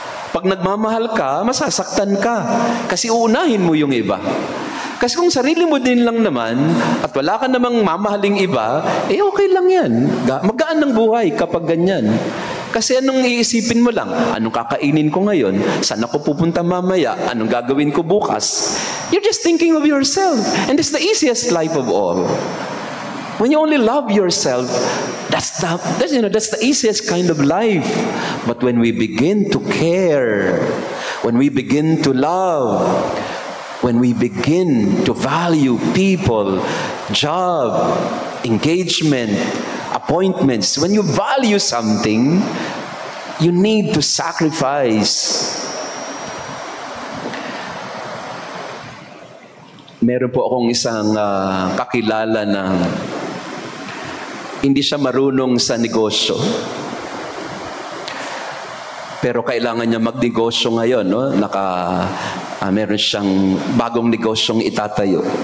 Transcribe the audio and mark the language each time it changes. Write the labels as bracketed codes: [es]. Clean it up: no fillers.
[tl] Pag nagmamahal ka, masasaktan ka. Kasi uunahin mo yung iba. Kasi kung sarili mo din lang naman, at wala ka namang mamahaling iba, okay lang yan. Magaan ng buhay kapag ganyan. Kasi anong iisipin mo lang? Anong kakainin ko ngayon? Saan ako pupunta mamaya? Anong gagawin ko bukas? [en] You're just thinking of yourself. And it's the easiest life of all. When you only love yourself, that's the easiest kind of life. But when we begin to care, when we begin to love, when we begin to value people, job, engagement, appointments, when you value something, you need to sacrifice. [tl] Meron po akong isang kakilala na hindi siya marunong sa negosyo. Pero kailangan niya magnegosyo ngayon, no? Meron siyang bagong negosyong itatayo.